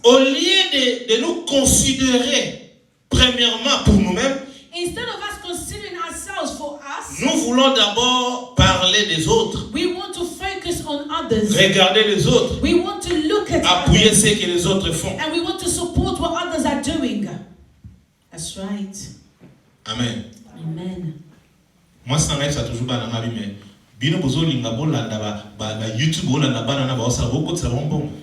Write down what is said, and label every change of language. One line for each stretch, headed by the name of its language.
French: au lieu de nous considérer premièrement pour nous-mêmes,
English: instead of us considering ourselves for us,
French: nous voulons d'abord parler des autres,
English: we want to focus on others.
French: regarder les autres,
English: We want to look at
French: appuyer
English: others,
French: ce que les autres font.
English: and we want to support what others are doing. That's right. Amen. Amen.
French: Moi, ça m'aide, ça toujours bien dans ma vie,
Lingala: mais bino bozo linga bolanda ba YouTube bolanda bana na ba osala boko tsala bonbon.